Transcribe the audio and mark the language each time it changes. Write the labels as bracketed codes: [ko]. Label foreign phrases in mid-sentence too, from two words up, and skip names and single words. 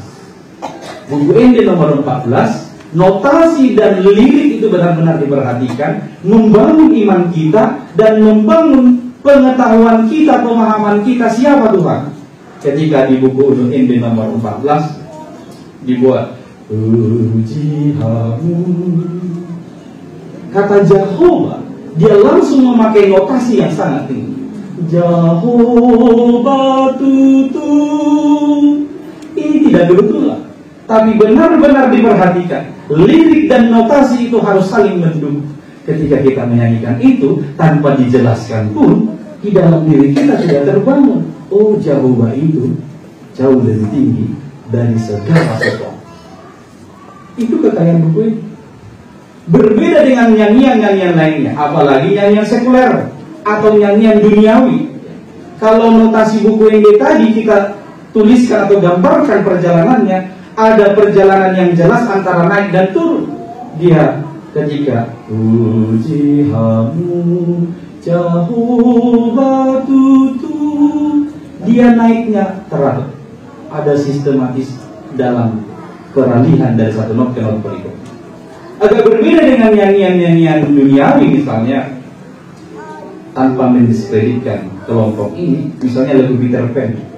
[id] Buku MD nomor 14, notasi dan lirik itu benar-benar diperhatikan, membangun iman kita dan membangun pengetahuan kita, pemahaman kita siapa Tuhan. Ketika di buku MD nomor 14 dibuat pujianmu, kata Jehovah, dia langsung memakai notasi yang sangat tinggi. Jehovah tutu. Ini tidak berulang, tapi benar-benar diperhatikan. Lirik dan notasi itu harus saling mendukung. Ketika kita menyanyikan itu tanpa dijelaskan pun, di dalam diri kita sudah terbangun. Oh, Jehovah itu jauh lebih tinggi dari segala sesuatu. Itu kekayaan buku ini. Berbeda dengan nyanyian-nyanyian lainnya, apalagi nyanyian sekuler atau nyanyian duniawi. Kalau notasi buku ini tadi kita tuliskan atau gambarkan perjalanannya, ada perjalanan yang jelas antara naik dan turun. Dia ketika pujianmu Jehovah tutu, dia naiknya teratur. ada sistematis dalam peralihan dari satu not ke not berikutnya. Agak berbeda dengan nyanyian-nyanyian duniawi misalnya, tanpa mendiskreditkan kelompok ini, misalnya lagu Peter Pan.